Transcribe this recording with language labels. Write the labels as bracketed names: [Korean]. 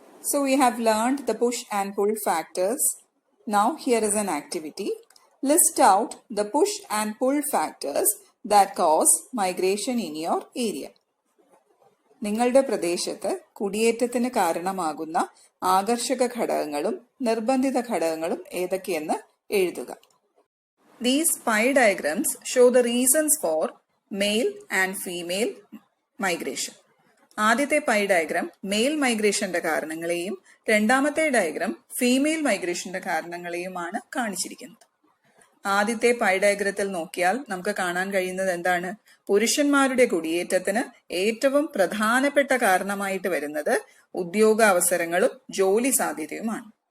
[English] So we have learned the push and pull factors. Now here is an activity. List out the push and pull factors that cause migration in your area. [Malayalam] നിങ്ങളുടെ പ്രദേശത്ത് കുടിയേറ്റത്തിന് കാരണമാകുന്ന ആകർഷക ഘടകങ്ങളും നിർബന്ധിത ഘടകങ്ങളും ഏതൊക്കെയെന്ന് എഴുതുക. [English] These pie diagrams show the reasons for male and female migration. [Malayalam] ആദ്യത്തെ pi diagram mail മൈഗ്രേഷന്റെ കാരണങ്ങളെയും രണ്ടാമത്തെ ഡയഗ്രാം ഫീമെയിൽ മൈഗ്രേഷന്റെ കാരണങ്ങളെയുമാണ് കാണിച്ചിരിക്കുന്നത്. ആദ്യത്തെ പൈ ഡയഗ്രത്തിൽ നോക്കിയാൽ നമുക്ക് കാണാൻ കഴിയുന്നത് എന്താണ്? പുരുഷന്മാരുടെ കുടിയേറ്റത്തിന് ഏറ്റവും പ്രധാനപ്പെട്ട കാരണമായിട്ട് വരുന്നത് ഉദ്യോഗാവസരങ്ങളും ജോലി സാധ്യതയുമാണ്.